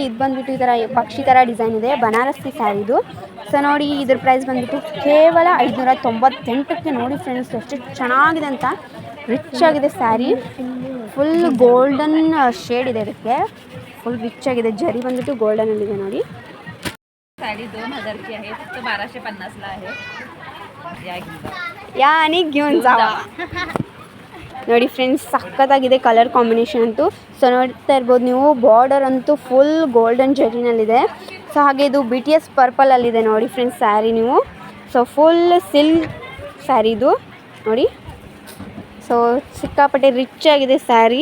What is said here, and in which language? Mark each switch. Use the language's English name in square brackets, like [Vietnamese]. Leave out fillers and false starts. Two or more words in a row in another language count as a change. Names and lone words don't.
[Kannada] ಇದು ಬಂದುಬಿಟ್ಟು ಈ ಥರ ಪಕ್ಷಿ ಥರ ಡಿಸೈನ್ ಇದೆ, ಬನಾರಸಿ ಸ್ಯಾರಿ ಇದು. ಸೊ ನೋಡಿ ಇದ್ರ ಪ್ರೈಸ್ ಬಂದುಬಿಟ್ಟು ಕೇವಲ 598ಕ್ಕೆ ನೋಡಿ ಫ್ರೆಂಡ್ಸ್. ಎಷ್ಟು ಚೆನ್ನಾಗಿದೆ ಅಂತ, ರಿಚ್ ಆಗಿದೆ ಸ್ಯಾರಿ. [English] full golden shade [Kannada] ಇದೆ ಇದಕ್ಕೆ, [English] full rich [Kannada] ಆಗಿದೆ. ಜರಿ ಬಂದುಬಿಟ್ಟು ಗೋಲ್ಡನಲ್ಲಿದೆ ನೋಡಿ. [Marathi] साडी 2000 ची आहे, फक्त 1250 ला आहे. या आणि घेऊन जावा [Kannada] ನೋಡಿ ಫ್ರೆಂಡ್ಸ್, ಸಖತ್ತಾಗಿದೆ [English] colour combination [Kannada] ಅಂತೂ. ಸೊ ನೋಡ್ತಾ ಇರ್ಬೋದು ನೀವು, ಬಾರ್ಡರ್ ಅಂತೂ [English] full golden [Kannada] ಜರಿನಲ್ಲಿದೆ. ಸೊ ಹಾಗೆ ಇದು BTS ಪರ್ಪಲಲ್ಲಿದೆ ನೋಡಿ ಫ್ರೆಂಡ್ಸ್ ಸ್ಯಾರಿ ನೀವು. ಸೊ [English] full silk saree [Kannada] ಇದು ನೋಡಿ. ಸೊ ಸಿಕ್ಕಾಪಟ್ಟೆ ರಿಚ್ ಆಗಿದೆ ಸ್ಯಾರಿ.